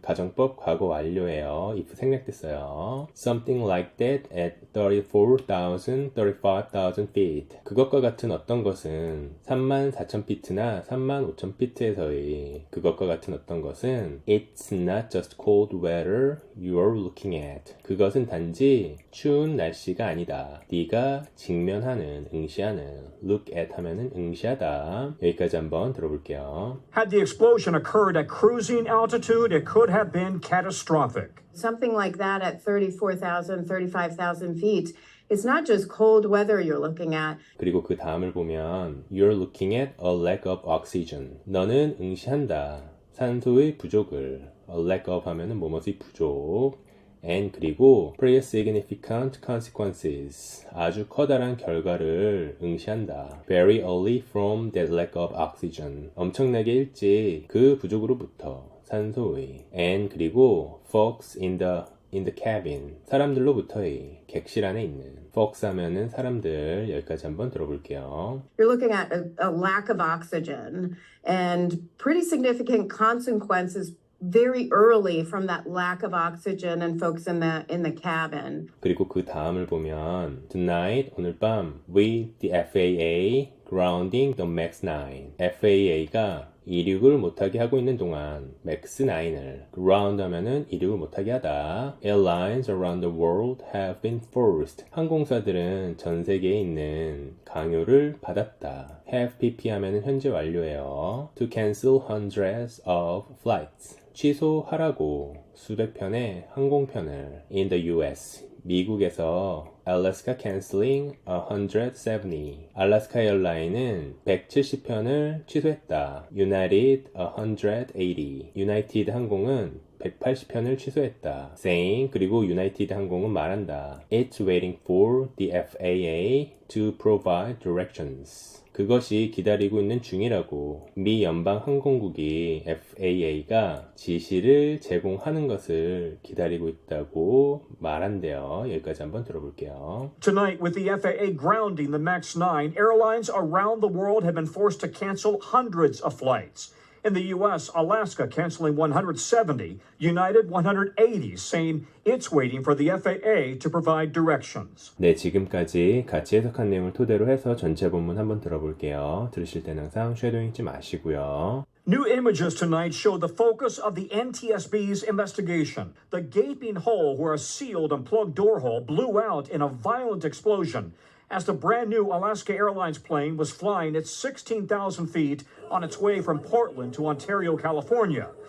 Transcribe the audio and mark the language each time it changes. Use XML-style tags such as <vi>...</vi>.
<ko>가정법 과거 완료예요. if 생략됐어요.</ko> <en>something like that at 34,000, 35,000 feet.</en> <ko>그것과 같은 어떤 것은 34,000피트나 35,000피트에서의 그것과 같은 어떤 것은</ko> <en>it's not just cold weather you're looking at.</en> <ko>그것은 단지 추운 날씨가 아니다. 네가 직면하는, 응시하는. look at 하면은 응시하다. 여기까지 한번 들어볼게요.</ko> <en>Had the explosion occurred at cruising altitude, it could have been catastrophic. Something like that at 34,000, 35,000 feet. It's not just cold weather you're looking at.</en> <ko>그리고 그 다음을 보면</ko> <en>You're looking at a lack of oxygen.</en> <ko>너는 응시한다. 산소의 부족을. A lack of 하면은 뭐뭐의 부족.</ko> <en>And 그리고 pretty significant consequences.</en> <ko>아주 커다란 결과를 응시한다.</ko> <en>Very early from that lack of oxygen.</en> <ko>엄청나게 일찍 그 부족으로부터 산소의.</ko> <en>And</en> <ko>그리고</ko> <en>folks in the in the cabin.</en> <ko>사람들로부터의 객실 안에 있는. folks 하면은 사람들. 여기까지 한번 들어볼게요.</ko> <en>You're looking at a lack of oxygen and pretty significant consequences very early from that lack of oxygen and folks in the cabin.</en> <ko>그리고 그 다음을 보면</ko> <en>Tonight,</en> <ko>오늘 밤</ko> <en>with the FAA grounding the MAX 9.</en> <ko>FAA가 이륙을 못하게 하고 있는 동안 MAX 9을 ground 하면은 이륙을 못하게 하다.</ko> <en>Airlines around the world have been forced.</en> <ko>항공사들은 전 세계에 있는 강요를 받았다. have PP 하면은 현재 완료예요.</ko> <en>To cancel hundreds of flights.</en> <ko>취소하라고 수백 편의 항공편을</ko> <en>in the US</en> <ko>미국에서</ko> <en>Alaska canceling 170</en> <ko>알래스카 에어라인은 170편을 취소했다. United 180 United 항공은 180편을 취소했다. saying 그리고 United 항공은 말한다.</ko> <en>It's waiting for the FAA to provide directions.</en> <ko>그것이 기다리고 있는 중이라고. 미 연방 항공국이 FAA가 지시를 제공하는 것을 기다리고 있다고 말한대요. 여기까지 한번 들어볼게요.</ko> <en>Tonight, with the FAA grounding the MAX 9, airlines around the world have been forced to cancel hundreds of flights. In the U.S., Alaska canceling 170, United 180, saying it's waiting for the FAA to provide directions.</en> <ko>네, 지금까지 같이 해석한 내용을 토대로 해서 전체 본문 한번 들어볼게요. 들으실 때는 항상 쉐도잉 잊지 마시고요.</ko> <en>New images tonight show the focus of the NTSB's investigation. The gaping hole where a sealed and plugged door hole blew out in a violent explosion as the brand new Alaska Airlines plane was flying at 16,000 feet on its way from Portland to Ontario, California.</en>